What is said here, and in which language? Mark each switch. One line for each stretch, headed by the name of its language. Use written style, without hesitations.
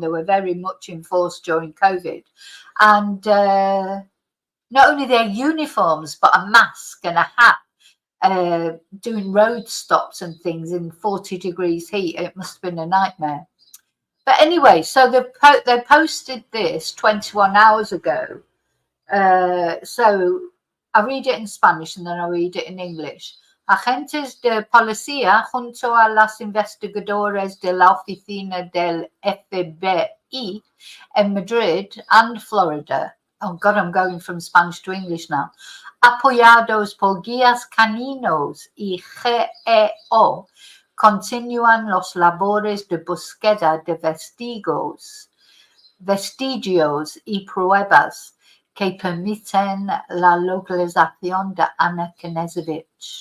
English: They were very much enforced during COVID. And not only their uniforms, but a mask and a hat, doing road stops and things in 40 degrees heat. It must have been a nightmare. But anyway, so they posted this 21 hours ago. So I read it in Spanish and then I read it in English.
Spanish: Agentes de policía junto a las investigadores de la oficina del FBI en Madrid and Florida.
English: Oh God, I'm going from Spanish to English now.
Spanish: Apoyados por guías caninos y GEO, continúan los labores de búsqueda de vestigios y pruebas que permiten la localización de Ana Knezevic.